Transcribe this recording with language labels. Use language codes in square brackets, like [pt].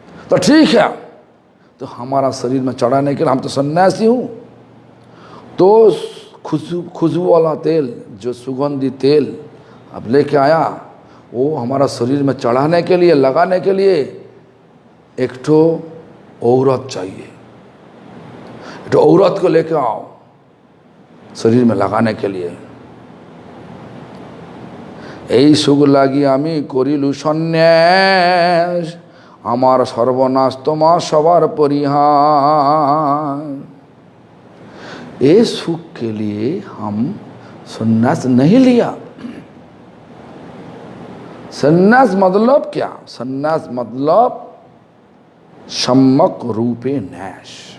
[hi] तो ठीक है, तो हमारा शरीर में चढ़ाने के लिए, हम तो सन्यासी हूँ, तो खुशबू वाला तेल, जो सुगंधी तेल अब लेके आया, वो हमारा शरीर में चढ़ाने के लिए, लगाने के लिए एक ठो औरत चाहिए। एक ठो औरत को लेके आओ शरीर में लगाने के लिए। [bn] এই সুখ লাগি আমি করিলু সন্ন্যাস, আমার সর্বনাশ তোমা সবার পরিহার। [hi] इस सुख के लिए हम सन्यास नहीं लिया। सन्यास मतलब क्या? सन्यास मतलब सम्यक रूपे न्यास।